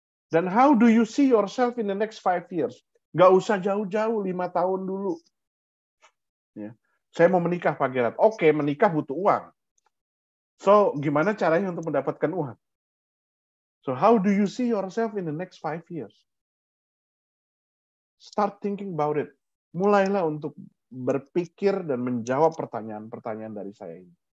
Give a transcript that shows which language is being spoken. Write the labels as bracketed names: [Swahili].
[English] Dan how do you see yourself in the next 5 years? [Indonesian] Nggak usah jauh-jauh, 5 tahun dulu. Ya. Saya mau menikah, Pak Gerard. Oke, menikah butuh uang. So, gimana caranya untuk mendapatkan uang? [English] So, how do you see yourself in the next 5 years? Start thinking about it. [Indonesian] Mulailah untuk berpikir dan menjawab pertanyaan-pertanyaan dari saya ini.